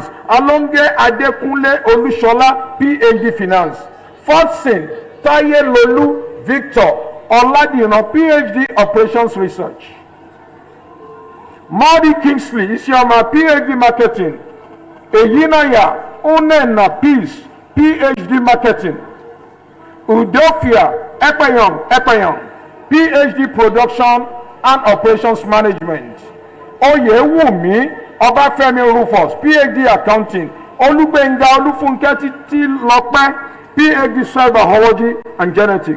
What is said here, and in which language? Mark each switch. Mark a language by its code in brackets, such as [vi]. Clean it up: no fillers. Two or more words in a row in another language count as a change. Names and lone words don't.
[en] Alonge Adekunle Olushola, PhD Finance. Fortson Taye Lolu Victor Oladino, PhD Operations Research. Maudie Kingsley Isioma, PhD Marketing. Eyinaya Unena Peace, PhD Marketing. Udofia Epayong, PhD Production and Operations Management. Oyewumi Obafemi Rufus, PhD Accounting. Olubenga Olufunke Titilope, PhD Cell Biology and Genetics.